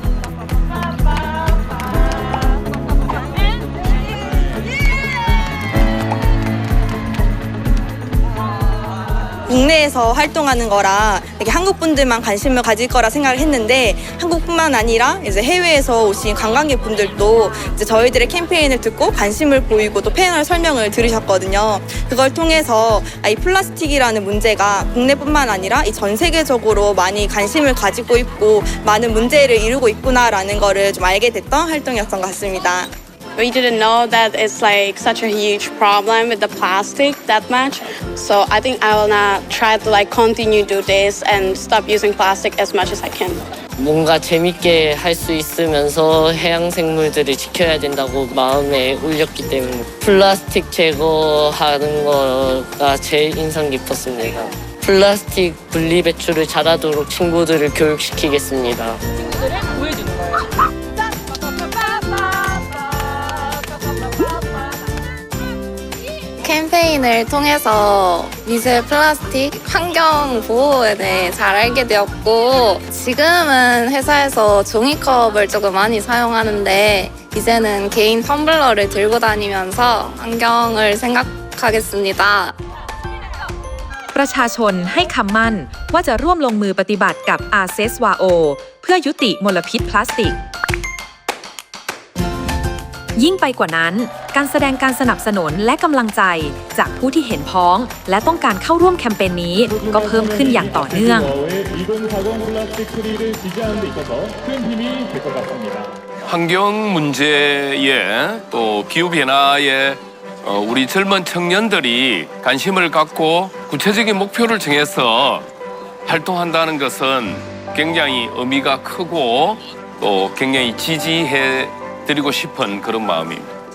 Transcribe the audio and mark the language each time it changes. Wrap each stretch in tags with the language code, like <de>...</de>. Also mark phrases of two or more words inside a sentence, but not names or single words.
<ko>국내에서 활동하는 거라 이렇게 한국 분들만 관심을 가질 거라 생각을 했는데 한국뿐만 아니라 이제 해외에서 오신 관광객 분들도 이제 저희들의 캠페인을 듣고 관심을 보이고 또 패널 설명을 들으셨거든요. 그걸 통해서 이 플라스틱이라는 문제가 국내뿐만 아니라 이 전 세계적으로 많이 관심을 가지고 있고 많은 문제를 이루고 있구나라는 거를 좀 알게 됐던 활동이었던 것 같습니다.</ko> <en>We didn't know that it's like such a huge problem with the plastic that much. So I think I will not try to like continue do this and stop using plastic as much as I can.</en> <ko>뭔가 재밌게 할 수 있으면서 해양 생물들을 지켜야 된다고 마음에 울렸기 때문에 플라스틱 제거하는 거가 제일 인상 깊었습니다. 플라스틱 분리 배출을 잘하도록 친구들을 교육시키겠습니다. 친구들을 보여주는 거예요. 캠페인을 통해서 미세 플라스틱 환경 보호에 대해 잘 알게 되었고 지금은 회사에서 종이컵을 조금 많이 사용하는데 이제는 개인 텀블러를 들고 다니면서 환경을 생각하겠습니다.</ko> <th>ประชาชนให้คำมั่นว่าจะร่วมลงมือปฏิบัติกับ ASESWAO เพื่อยุติมลพิษพลาสติกยิ่งไปกว่านั้นการแสดงการสนับสนุนและกำลังใจจากผู้ที่เห็นพ้องและต้องการเข้าร่วมแคมเปญนี้ก็เพิ่มขึ้นอย่างต่อเนื่อง</th> <ko>환경 문제에 또 기후 변화에 우리 젊은 청년들이 관심을 갖고 구체적인 목표를 정해서 활동한다는 것은 굉장히 의미가 크고 또 굉장히 지지해 드리고 싶은 그런 마음입니다.</ko>